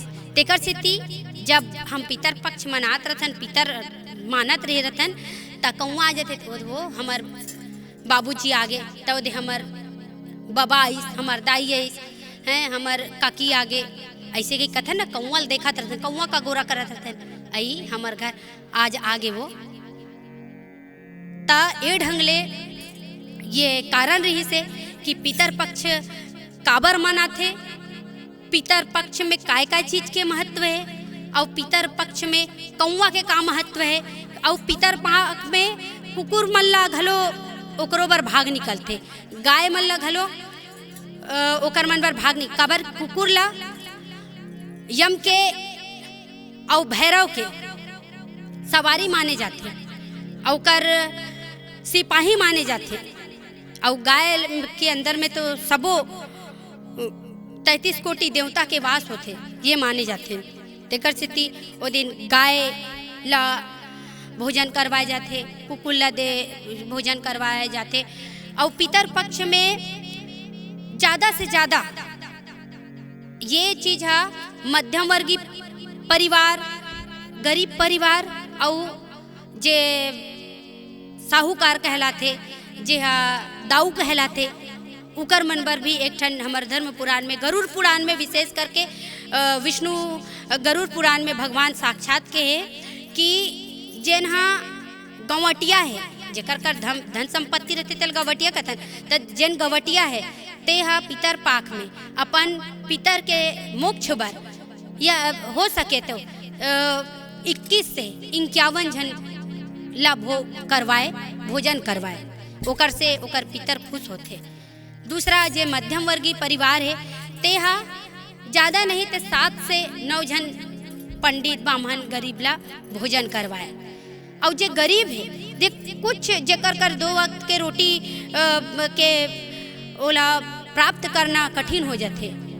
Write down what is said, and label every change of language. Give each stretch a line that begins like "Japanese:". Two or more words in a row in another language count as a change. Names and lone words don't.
Chhattisgarhi: तेकर सेती जब हम पितर पक्ष मनात रहथन, पितर मानत रहे रहथन, त कौआ आ जाते वो हमार बाबूजी आगे, तो दे हमार बाबा आइस, हमार दाई आइस हैं, हमार काकी आगे, ऐसे के कथन ना कौआ देखा रहथन, कौआ का गोरा करत रहथन, आई हमार घर आज आगे वो। ता ए ढंगले ये कारण रही से कि पितर पक्ष काबर मनाथे, पितर पक्ष में काय काय चीज के महत्व है, और पितर पक्ष में कौआ के का महत्व है, और पितर पक्ष में कुकुर मल्ला घलो ओकरो बर भाग निकलते, गाय मल्ला घलो ओकर मन बर भाग निकल, काबर कुकुर ला यम के और भैरव के सवारी माने जाते, और सिपाही माने जाते, और गाय के अंदर में तो सबो 33 कोटि देवता के वास होते, ये माने जाते। तेकर सेती ओ दिन गाय ला भोजन करवाए जाते, कुकुर ला दे भोजन करवाए जाते, और पितर पक्ष में ज़्यादा से ज़्यादा ये चीज़ है मध्यम वर्गीय परिवार, गरीब परिवार, और जे साहूकार कहलाते, जे हा दाऊ कहलाते, उकर मन बर भी एक ठन हमार धर्म पुराण में, गरुड़ पुराण में विशेष करके विष्णु गरुड़ पुराण में भगवान साक्षात के है कि जेन हा गवटिया है, जेकर कर धन संपत्ति रहते तल गवटिया कथन, त जेन गवटिया है ते हा पितर पाक में अपन पितर के मोक्ष बर या हो सके तो 21 से 51 जन ला करवाए, भोजन करवाए, ओकर से ओकर पितर खुश होते। दूसरा जे मध्यम वर्गीय परिवार है ते हा ज़्यादा नहीं तो 7 से 9 जन पंडित ब्राह्मण गरीब ला भोजन करवाए, और जे गरीब है जे कुछ जेकर कर 2 वक्त के रोटी के ओला प्राप्त करना कठिन हो जाते,